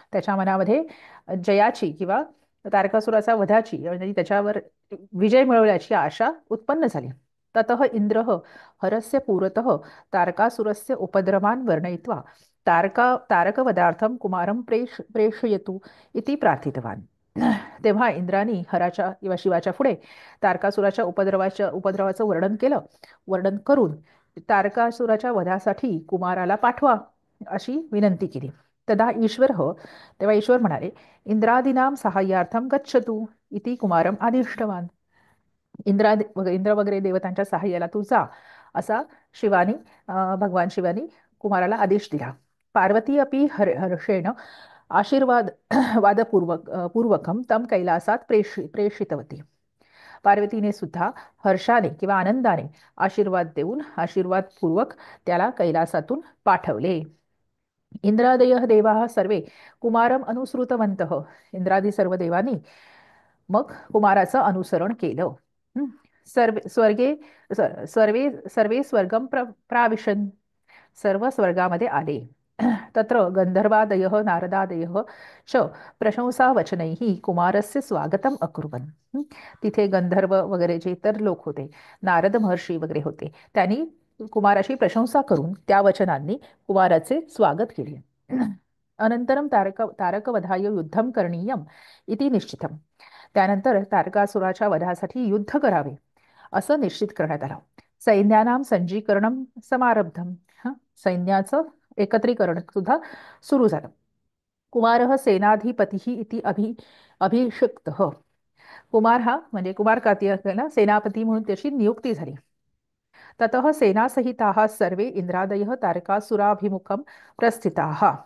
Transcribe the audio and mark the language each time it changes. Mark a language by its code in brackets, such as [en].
[mr] त्याच्या मनामध्ये जयाची किंवा तारकासुराचा वधाची म्हणजे त्याच्यावर विजय मिळवल्याची आशा उत्पन्न झाली. [sa] ततः इंद्रः हरस्य पुरतः तारकासुरस्य उपद्रवान् वर्णयित्वा तारकवधार्थं कुमारं प्रेषयतु इति प्रार्थितवान्. [mr] तेव्हा इंद्रानी हराच्या किंवा शिवाच्या पुढे तारकासुराच्या उपद्रवाचं वर्णन करून तारकासुराच्या वधासाठी कुमाराला पाठवा अशी विनंती केली. तेव्हा ईश्वर म्हणाले, [sa] इंद्रादीनां साहाय्यार्थं गच्छतु इति कुमारम आदिष्टवान. [mr] इंद्र वगैरे देवतांच्या सहाय्याला तू जा असा भगवान शिवानी कुमाराला आदेश दिला. [sa] पार्वती अपि हर्षेण आशीर्वाद पूर्वकं तं कैलासात प्रेषितवती. [mr] पार्वतीने सुद्धा हर्षाने किंवा आनंदाने आशीर्वाद देऊन आशीर्वादपूर्वक त्याला कैलासातून पाठवले. [sa] इंद्रादयः देवाः सर्वे कुमारम अनुसृतवन्तः. [mr] इंद्रादी सर्व देवांनी मग कुमाराचं अनुसरण केलं. हं. [sa] स्वर्गे सर्वे सर्वे स्वर्गम प्राविशन. [mr] सर्व स्वर्गामध्ये आले. [sa] तत्र गंधर्वादयः नारदादयः च प्रशंसावचनैः कुमारस्य स्वागतम् अकुर्वन्. [mr] तिथे गंधर्व वगैरे जे इतर लोक होते, नारद महर्षी वगैरे होते, त्यांनी कुमाराची प्रशंसा करून त्या वचनांनी कुमाराचे स्वागत केले. [sa] अनंतरम तारकवधाय युद्धम करणीयम इति निश्चितम. [mr] त्यानंतर तारकासुराच्या वधासाठी युद्ध करावे असं निश्चित करण्यात आलं. [sa] सैन्यानाम संजीकरणम समारब्धम. [mr] सैन्याचं एकत्रीकरण सुद्धा सुरू झालं. [sa] कुमारः सेनाधिपती इति अभिषिक्तः. [mr] कुमार हा म्हणजे कुमार कार्तिकेयला सेनापती म्हणून त्याची नियुक्ती झाली. [sa] ततः सेनासहिताः सर्वे इंद्रादयः तारकासुराभिमुखं प्रस्थिताः.